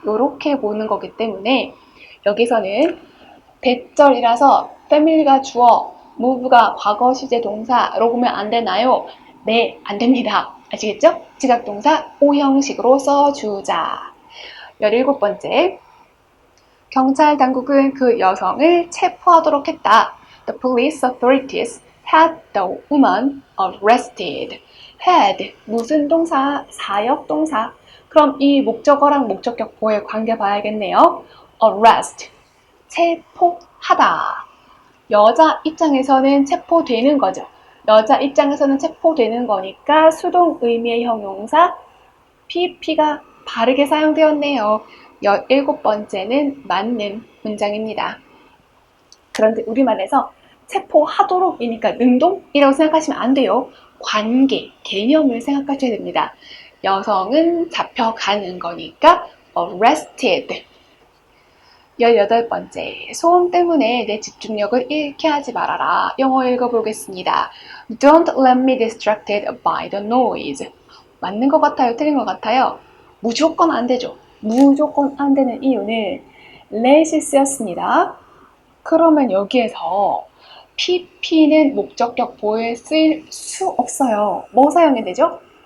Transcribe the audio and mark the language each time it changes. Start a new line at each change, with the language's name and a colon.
Korean: 이렇게 보는 거기 때문에 여기서는 대절이라서 family가 주어, move가 과거 시제 동사로 보면 안 되나요? 네, 안 됩니다. 아시겠죠? 지각동사 오형식으로 써주자. 17번째. 경찰 당국은 그 여성을 체포하도록 했다.
English: The police authorities had the woman arrested.
Korean: had 무슨 동사? 사역 동사. 그럼 이 목적어랑 목적격보의 관계 봐야겠네요. arrest 체포하다. 여자 입장에서는 체포되는 거죠. 여자 입장에서는 체포되는 거니까 수동 의미의 형용사 PP가 바르게 사용되었네요. 17번째는 맞는 문장입니다. 그런데 우리말에서 체포하도록이니까 능동이라고 생각하시면 안 돼요. 관계, 개념을 생각하셔야 됩니다. 여성은 잡혀가는 거니까 arrested. 18번째, 소음 때문에 내 집중력을 잃게 하지 말아라. 영어 읽어보겠습니다.
English: Don't let me distracted by the noise.
Korean: 맞는 것 같아요? 틀린 것 같아요? 무조건 안 되죠. 무조건 안 되는 이유는 let이 쓰였습니다. 그러면 여기에서 PP는 목적격 보호에 쓰일 수 없어요. 뭐 사용해야 되죠?